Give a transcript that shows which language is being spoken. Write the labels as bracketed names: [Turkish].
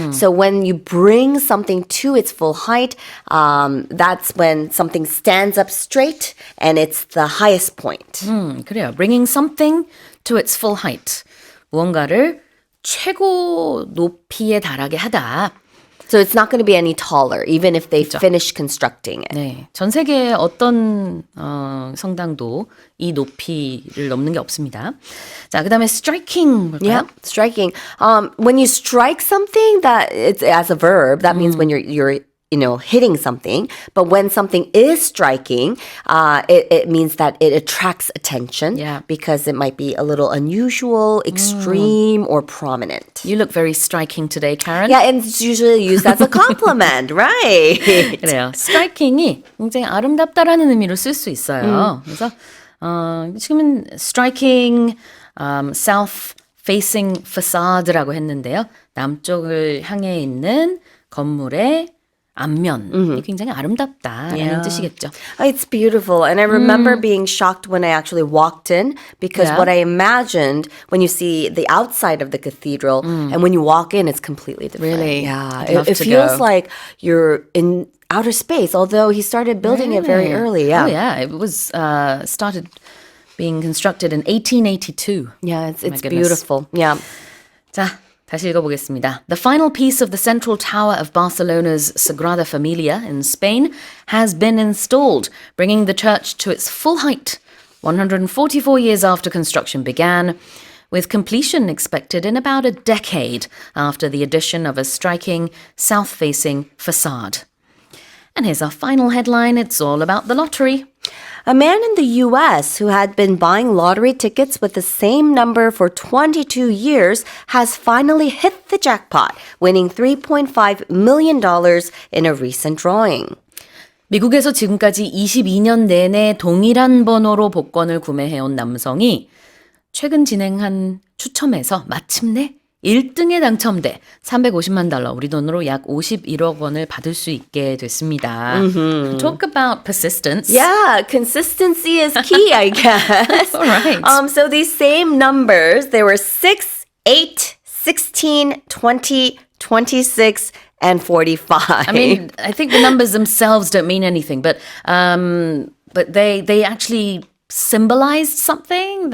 [English] So when you bring something to its full height, that's when something stands up straight and it's the highest point. [Korean] 그래요. [English] Bringing something to its full height. [Korean] 무언가를 최고 높이에 달하게 하다. [English] So it's not going to be any taller, even if they finish constructing it. [Korean] 네, 전 세계의 어떤 성당도 이 높이를 넘는 게 없습니다. 자, 그다음에 striking 볼까요? [English] Yeah, striking. When you strike something, that it's as a verb, that means when you're hitting something. But when something is striking, it means that it attracts attention. Yeah. Because it might be a little unusual, extreme, or prominent. You look very striking today, Karen. Yeah, and it's usually used as a compliment, right? [Korean] 그래요. striking이 굉장히 아름답다라는 의미로 쓸 수 있어요. 그래서 지금은 [English] striking south-facing facade [Korean] 라고 했는데요. 남쪽을 향해 있는 건물의 앞면이 굉장히 아름답다라는 뜻이겠죠. [English] It's beautiful. And I remember being shocked when I actually walked in because Yeah. what I imagined when you see the outside of the cathedral and when you walk in, it's completely different. Really? Yeah. I'd love It to feels go. like you're in outer space, although he started building it very early. Yeah. Oh, yeah. It was started being constructed in 1882. Yeah, it's goodness. beautiful. Yeah. [Korean] 자, 다시 읽어보겠습니다. [English] The final piece of the central tower of Barcelona's Sagrada Familia in Spain has been installed, bringing the church to its full height 144 years after construction began, with completion expected in about a decade after the addition of a striking south-facing facade. And here's our final headline. It's all about the lottery. A man in the U.S. who had been buying lottery tickets with the same number for 22 years has finally hit the jackpot, winning $3.5 million in a recent drawing. [Korean] 미국에서 지금까지 22년 내내 동일한 번호로 복권을 구매해온 남성이 최근 진행한 추첨에서 마침내 1등에 당첨돼 $350만, 우리 돈으로 약 51억 원을 받을 수 있게 됐습니다. [English] Talk about persistence. Yeah, consistency is key, I guess. All right. So these same numbers, there were 6, 8, 16, 20, 26, and 45. I mean, I think the numbers themselves don't mean anything, but they actually symbolized something.